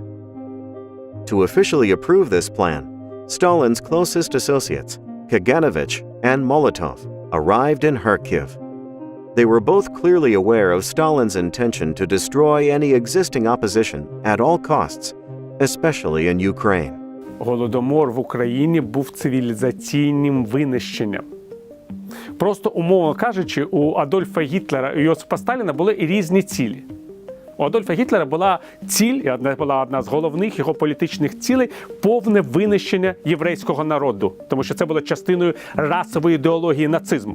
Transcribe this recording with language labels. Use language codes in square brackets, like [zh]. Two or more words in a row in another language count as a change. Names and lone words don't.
[en] To officially approve this plan, Stalin's closest associates, Kaganovich and Molotov, arrived in Kharkiv. They were both clearly aware of Stalin's intention to destroy any existing opposition at all costs, especially in Ukraine. [uk] Голодомор в Україні був цивілізаційним винищенням. Просто, умовно кажучи, у Адольфа Гітлера і Йосипа Сталіна були і різні цілі. У Адольфа Гітлера була ціль, і була одна з головних його політичних цілей – повне винищення єврейського народу, тому що це було частиною расової ідеології нацизму.